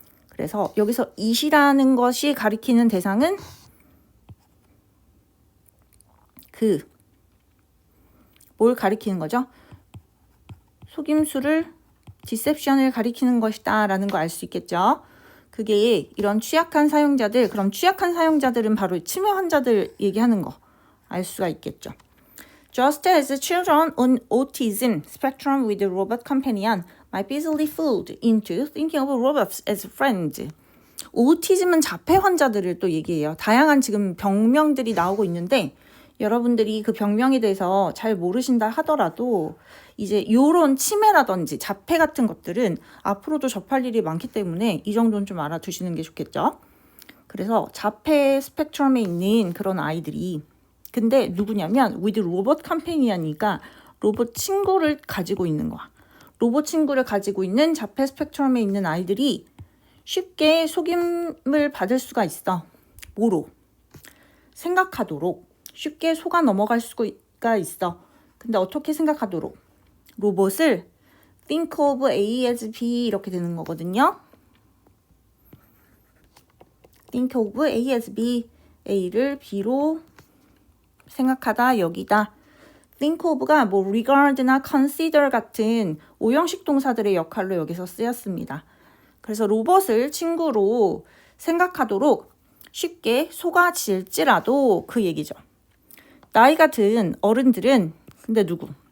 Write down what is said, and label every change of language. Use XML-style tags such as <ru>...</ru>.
<ko>그래서 여기서 it이라는 것이 가리키는 대상은 뭘 가리키는 거죠? 속임수를 디셉션을 가리키는 것이다 라는 거 알 수 있겠죠. 그게 이런 취약한 사용자들, 그럼 취약한 사용자들은 바로 치매 환자들 얘기하는 거 알 수가 있겠죠.</ko> <en>Just as children on autism spectrum with a robot companion might be easily fooled into thinking of robots as friends.</en> <ko>오티즘은 자폐 환자들을 또 얘기해요. 다양한 지금 병명들이 나오고 있는데 여러분들이 그 병명에 대해서 잘 모르신다 하더라도 이제 요런 치매라든지 자폐 같은 것들은 앞으로도 접할 일이 많기 때문에 이 정도는 좀 알아두시는 게 좋겠죠. 그래서 자폐 스펙트럼에 있는 그런 아이들이 근데 누구냐면</ko> <en>with robot companion</en> <ko>이니까 로봇 친구를 가지고 있는 거야. 로봇 친구를 가지고 있는 자폐 스펙트럼에 있는 아이들이 쉽게 속임을 받을 수가 있어. 뭐로? 생각하도록 쉽게 속아 넘어갈 수가 있어. 근데 어떻게 생각하도록? 로봇을</ko> <en>think of A as B</en> <ko>이렇게 되는 거거든요.</ko> <en>think of A as B,</en> <ko>A를 B로 생각하다, 여기다. think of가 뭐 regard나 consider 같은 오형식 동사들의 역할로 여기서 쓰였습니다. 그래서 로봇을 친구로 생각하도록 쉽게 속아질지라도 그 얘기죠. 나이가 든 어른들은 근데 누구?</ko>